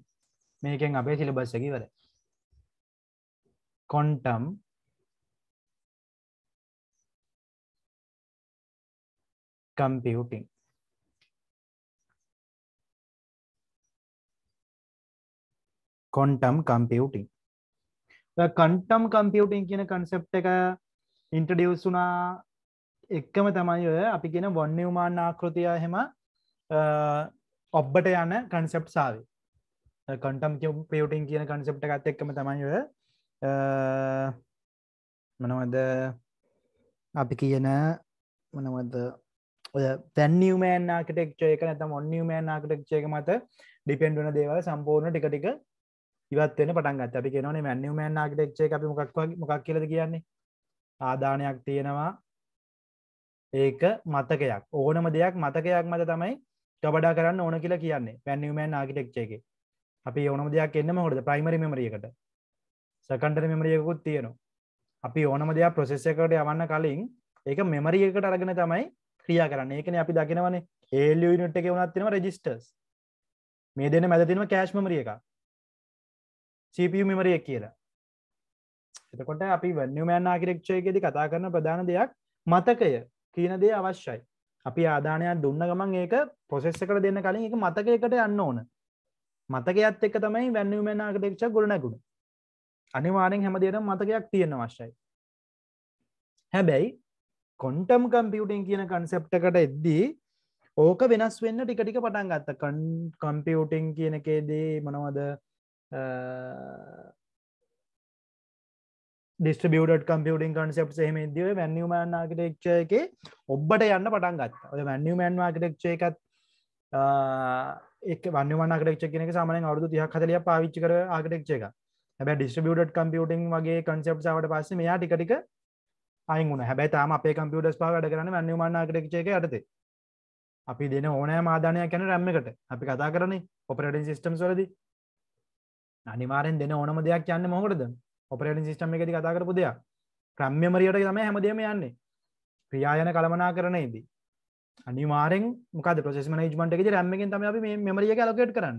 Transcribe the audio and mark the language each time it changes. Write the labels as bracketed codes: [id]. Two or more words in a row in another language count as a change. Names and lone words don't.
[si] මේකෙන් අපේ සිලබස් එක ඉවරයි. [en] quantum computing. quantum computing. quantum computing [si] කියන concept එක introduce වුණා එක්කම තමයි ඔය අපි කියන von Neumann ආකෘතිය එහෙම ඔබ්බට යන concepts ආවේ. [en] quantum computing [si] කියන concept එකත් එක්කම තමයි ඔය මොනවද අපි කියන මොනවද ඔය [en] van Neumann architecture [si] එක නැත්නම් [en] von Neumann architecture [si] එක මත depend වෙන දේවල් සම්පූර්ණ ටික ටික ඉවත් වෙන්න පටන් ගත්තා. අපි කියනවානේ [en] van Neumann architecture [si] එක අපි මොකක් කියලාද කියන්නේ? ආදානයක් තියෙනවා. ඒක මතකයක්. ඕනම දෙයක් මතකයක් මත තමයි ගබඩා කරන්න ඕන කියලා කියන්නේ. [en] van Neumann architecture [si] එකේ. අපි ඕනම දෙයක් එන්නේ මොකටද? [en] primary memory [si] එකට. [en] secondary memory [si] එකකුත් තියෙනවා. අපි ඕනම දෙයක් process එකකට යවන්න කලින් ඒක memory එකකට අරගෙන තමයි ක්‍රියා කරන්නේ. ඒකනේ අපි දකිනවනේ [en] ALU unit [si] එකේ වුණත් තියෙනවා registers. මේ දෙන්න මැද තියෙනවා [en] cache memory [si] එකක්. [en] CPU memory [si] එක කියලා. එතකොට අපි [en] van Neumann architecture [si] එකේදී කතා කරන ප්‍රධාන දෙයක් මතකය කියන දේ අවශ්‍යයි. අපි ආදානයක් දුන්න ගමන් ඒක process එකට දෙන්න කලින් ඒක මතකයකට යන්න ඕන. මතකයත් එක්ක තමයි [en] van Neumann architecture [si] ගොඩනැගුණේ. අනිවාර්යෙන් හැම දෙයකම මතකයක් තියෙන්න අවශ්‍යයි. හැබැයි [en] quantum computing [si] කියන concept එකට එද්දී ඕක වෙනස් වෙන්න ටික ටික පටන් ගත්තා. computing කියන එකේදී මොනවද [en] distributed computing concepts [si] එහෙම ඉද්දී ඔය [en] van Neumann architecture [si] එකේ ඔබ්බට යන්න පටන් ගත්තා. ඔය [en] van Neumann architecture [si] එකත් ඒක [en] van Neumann architecture [si] කියන එක සාමාන්‍යයෙන් අවුරුදු 30ක් 40ක් පාවිච්චි කර architecture එකක්. හැබැයි [en] distributed computing [si] වගේ concepts ආවට පස්සේ මෙයා ටික ටික අයින් වුණා. හැබැයි තාම අපේ computers පහ වැඩ කරන්නේ [en] van Neumann architecture [si] එකේ යටතේ. අපි දෙන ඕනෑම ආදානයක් යන RAM එකට. අපි කතා කරන්නේ [en] operating systems [si] වලදී. අනිවාර්යෙන් දෙන ඕනම දෙයක් යන්නේ මොකටද? [en] operating system [si] එකේදී කතා කරපු දෙයක්. [en] RAM memory [si] එකට තමයි හැමදේම යන්නේ. ක්‍රියායන කළමනාකරණයේදී. අනිවාර්යෙන් මොකද [en] process management [si] එකේදී RAM එකෙන් තමයි අපි මේ memory එක allocate කරන්නේ.